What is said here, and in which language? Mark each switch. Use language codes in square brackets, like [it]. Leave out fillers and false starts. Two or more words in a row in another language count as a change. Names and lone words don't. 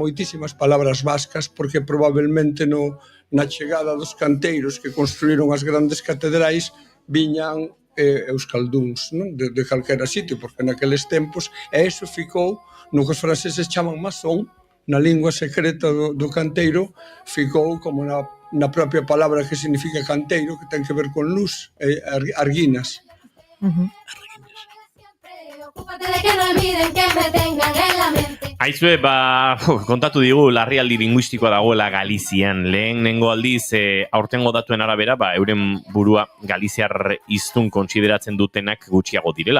[gl] moitísimas palabras vascas, porque probablemente na chegada dos canteiros que construíron as grandes catedrais viñan euskalduns, de calquera sitio, porque naqueles tempos, e iso ficou no que os franceses chaman masón, na lingua secreta do canteiro, ficou como na propia palabra que significa canteiro, que ten que ver con luz, arguinas. [eu] Aizue, kontatu digu larrialdi linguistikoa dagoela Galizian. Lehenengo aldiz, aurtengo datuen arabera, euren burua galiziar hiztun kontsideratzen dutenak gutxiago direla.